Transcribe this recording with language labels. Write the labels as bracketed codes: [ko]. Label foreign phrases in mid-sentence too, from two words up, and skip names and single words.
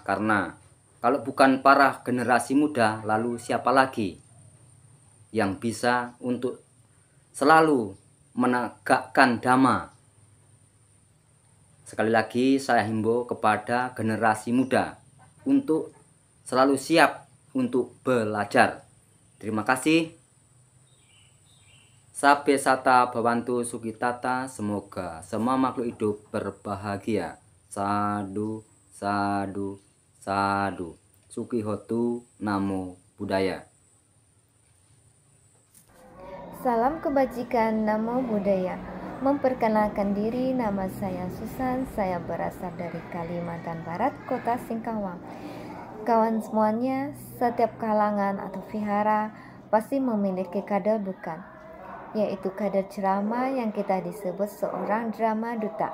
[id] Karena kalau bukan para generasi muda, lalu siapa lagi yang bisa untuk selalu menegakkan Dhamma? Sekali lagi saya himbau kepada generasi muda untuk selalu siap untuk belajar. Terima kasih. [pi] Sabe sata bhavantu sukitata. [id] Semoga semua makhluk hidup berbahagia. [pi] Sadu, sadu, sadu. Sukihotu, Namo Buddhaya. [id] Salam kebajikan, [pi] Namo Buddhaya. [id] Memperkenalkan diri, nama saya Susan. Saya berasal dari Kalimantan Barat, kota Singkawang. Kawan semuanya, setiap kalangan atau vihara pasti memiliki kader bukan, yaitu kader ceramah yang kita disebut seorang drama duta.